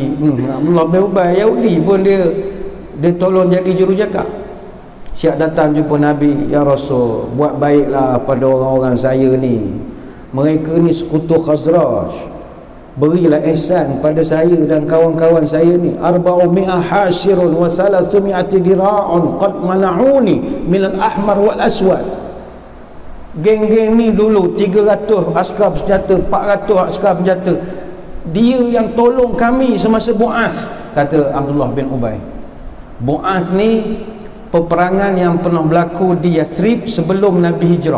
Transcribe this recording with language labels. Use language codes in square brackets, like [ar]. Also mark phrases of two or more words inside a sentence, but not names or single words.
[ms] Abdullah bin Ubay Yahudi pun dia tolong jadi jurucakap. Siap datang jumpa Nabi, [ar] يا رسول, [ms] buat baiklah pada orang-orang saya ni. Mereka ni sekutu Khazraj. Berilah ihsan pada saya dan kawan-kawan saya ni. [ar] 400 حاسر و 300 دارع قد منعوني من الأحمر والأسود. [ms] Geng-geng ni dulu 300 askar bersenjata, 400 askar bersenjata. Dia yang tolong kami semasa Bu'as, kata Abdullah bin Ubay. Bu'as ni peperangan yang pernah berlaku di Yathrib sebelum Nabi hijrah.